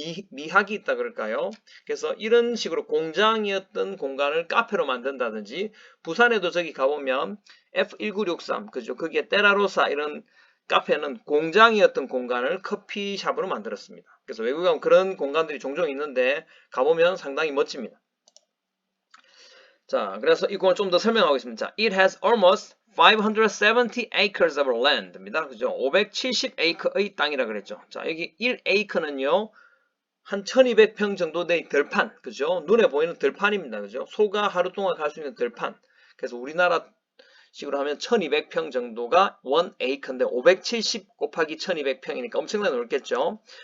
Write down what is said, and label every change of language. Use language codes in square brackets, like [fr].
[ko] 미학이 있다 그럴까요? 그래서 이런 식으로 공장이었던 공간을 카페로 만든다든지 부산에도 저기 가보면 F1963 그죠? 거기에 테라로사 이런 카페는 공장이었던 공간을 커피숍으로 만들었습니다. 그래서 외국에 가면 그런 공간들이 종종 있는데 가보면 상당히 멋집니다. 자, 그래서 이 공을 좀 더 설명하겠습니다. [en] It has almost 570 acres of land [ko] 입니다. 그죠? 570에이커의 땅이라 그랬죠. 자, 여기 1에이커는요. 한 1200평 정도 된 들판. 그죠? 눈에 보이는 들판입니다. 그죠? 소가 하루 동안 갈 수 있는 들판. 그래서 우리나라 식으로 하면 1200평 정도가 1에이커인데 570 곱하기 1200평이니까 엄청나게 넓겠죠.